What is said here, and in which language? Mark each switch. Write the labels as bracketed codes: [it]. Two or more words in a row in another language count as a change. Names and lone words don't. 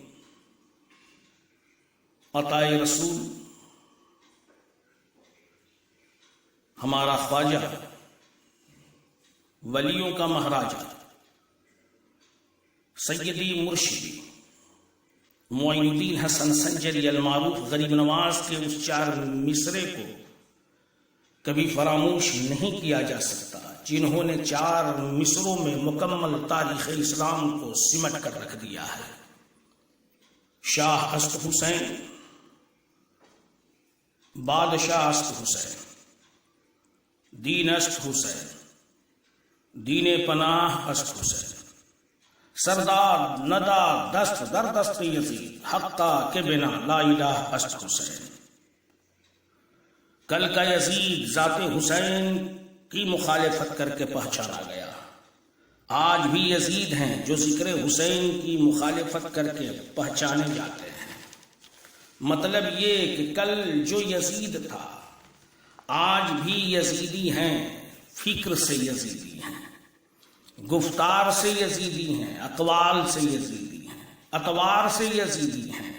[ur] عطائے رسول ہمارا خواجہ ولیوں کا مہاراجہ [ar] سیدی مرشدی [ur] معین الدین حسن سنجری المعروف غریب نواز کے اس 4 مصرے کو کبھی فراموش نہیں کیا جا سکتا، جنہوں نے 4 مصروں میں مکمل تاریخ اسلام کو سمٹ کر رکھ دیا ہے۔ [fa] شاہ است حسین، بادشاہ است حسین، دین است حسین، دین پناہ است حسین، سردار ندا دست در دست یزید، حقا کے بنا لا الہ است حسین۔ [ur] کل کا یزید ذات حسین کی مخالفت کر کے پہچانا گیا، آج بھی یزید ہیں جو ذکر حسین کی مخالفت کر کے پہچانے جاتے ہیں۔ مطلب یہ کہ کل جو یزید تھا آج بھی یزیدی ہیں، فکر سے یزیدی ہیں، گفتار سے یزیدی ہیں، اقوال سے یزیدی ہیں، اطوار سے یزیدی ہیں۔